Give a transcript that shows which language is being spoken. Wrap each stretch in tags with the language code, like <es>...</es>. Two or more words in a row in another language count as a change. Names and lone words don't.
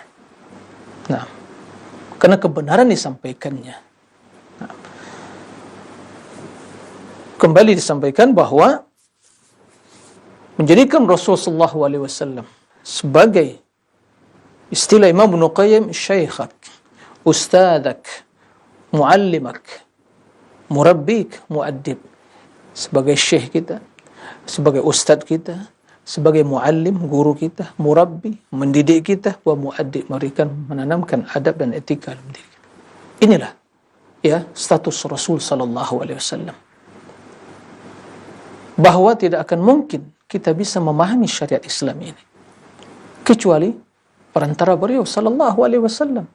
<id>Nah, karena kebenaran disampaikannya. Nah, kembali disampaikan bahwa menjadikan Rasulullah SAW sebagai istilah Imam Ibnu Qayyim,</id> <ar>شيخك، أستاذك، معلمك، مربيك، مؤدب,</ar> <id>sebagai syekh kita, sebagai ustadz kita, sebagai muallim, guru kita, murabbi, mendidik kita,</id> <ar>ومؤدب,</ar> <id>memberikan, menanamkan adab dan etika dalam diri kita. Inilah ya status Rasul</id> <ar>صلى الله عليه وسلم.</ar> <id>Bahwa tidak akan mungkin kita bisa memahami syariat Islam ini kecuali perantara beliau</id> <ar>صلى الله عليه وسلم.</ar>